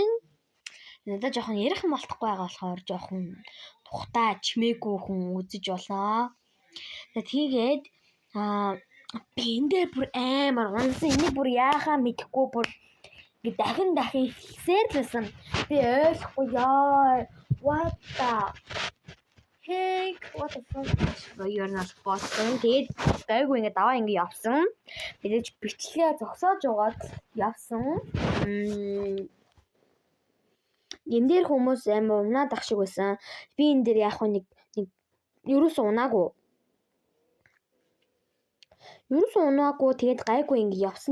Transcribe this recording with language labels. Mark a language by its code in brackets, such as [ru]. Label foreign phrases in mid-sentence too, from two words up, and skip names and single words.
[mn] Надад жоохон ярихан болтохгүй байгаа болохоор жоохон тухтай чимээгүй хүн үзэж болно. За тэгээд би энэ дээр бүр амар унсан. Энийг бүр яахаа мэдэхгүй бүр ингээд дахин хэлсээр л байсан. Би ойлгохгүй яа. [en] What the heck? What the fuck? You're not bossing. [mn] Тэгээд гайгүй ингээд даваа ингээд явсан. Мэдээж бичлэгээ зогсоож угаад явсан. Энэ дээр хүмүүс амар унаад ах шиг байсан. Би энэ дээр яг нэг ерөөсөө унаагүй. Тэгээд гайгүй ингээд явсан.